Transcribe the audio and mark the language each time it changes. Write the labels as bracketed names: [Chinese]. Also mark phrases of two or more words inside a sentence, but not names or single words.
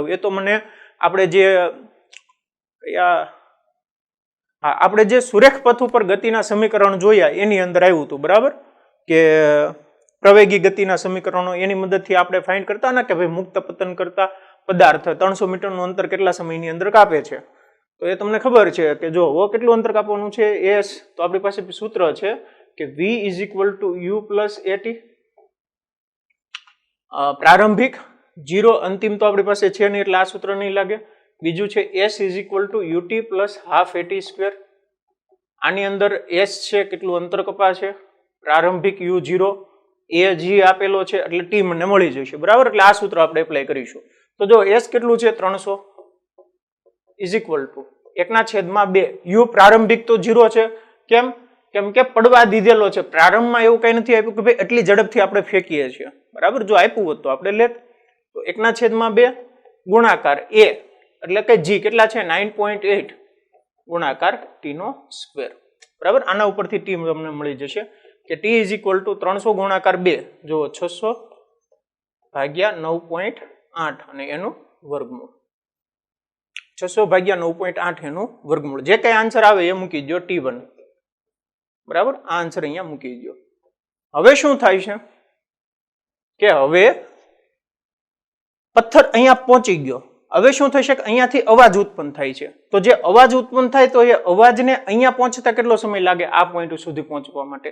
[Gujarati] એ તો મને આપણે જે સુરેખ પથ ઉપર ગતિના સમીકરણ જોયા એની અંદર આવ્યું હતું, બરાબર? કે પ્રવેગી ગતિના સમીકરણો એની મદદથી આપણે ફાઇન્ડ કરતા ને કે ભાઈ મુક્ત પતન કરતા પદાર્થ 300 મીટરનું અંતર કેટલા સમયની અંદર કાપે છે. તો એ તમને ખબર છે કે જો કેટલું અંતર કાપવાનું છે એસ, તો આપણી પાસે સૂત્ર છે કે [English] v is equal to u plus at. [Gujarati] પ્રારંભિક 0 અંતિમ તો આપણી પાસે છે નહીં એટલે આ સૂત્ર નહીં લાગે. બીજું છે [English] s is equal to ut plus half at square. [Gujarati] આની અંદર s છે કેટલું અંતર કપાશે, પ્રારંભિક u0 એ g આપેલો છે એટલે t મને મળી જશે, બરાબર? એટલે આ સૂત્ર આપણે એપ્લાય કરીશું. તો જો s કેટલું છે 300 [English] is equal to [Gujarati] 1/2. u પ્રારંભિક તો 0 છે. કેમ કે પડવા દીધેલો છે. પ્રારંભમાં એવું કઈ નથી આપ્યું કે ભાઈ એટલી ઝડપથી આપણે ફેંકીએ છીએ, બરાબર? જો આપ્યું હોત તો આપણે લેત. તો 1/2 ગુણાકાર a એટલે કે g કેટલા છે 9.8 ગુણાકાર t નો સ્ક્વેર, બરાબર? આના ઉપરથી t તમને મળી જશે કે [English] t is equal to [Gujarati] 300 ગુણાકાર 2 જો 600 ભાગ્યા 9.8 અને એનું વર્ગમૂળ. 600 ભાગ્યા 9.8 એનું વર્ગમૂળ. જે કઈ આન્સર આવે એ મૂકી દો t1, બરાબર? આ આન્સર અહીંયા મૂકી દો. હવે શું થાય છે કે હવે પથ્થર અહીંયા પહોંચી ગયો, હવે શું થશે કે અહીંયાથી અવાજ ઉત્પન્ન થાય છે, તો જે અવાજ ઉત્પન્ન થાય તો એ અવાજને અહીંયા પહોંચતા કેટલો સમય લાગે આ પોઈન્ટ સુધી પહોંચવા માટે?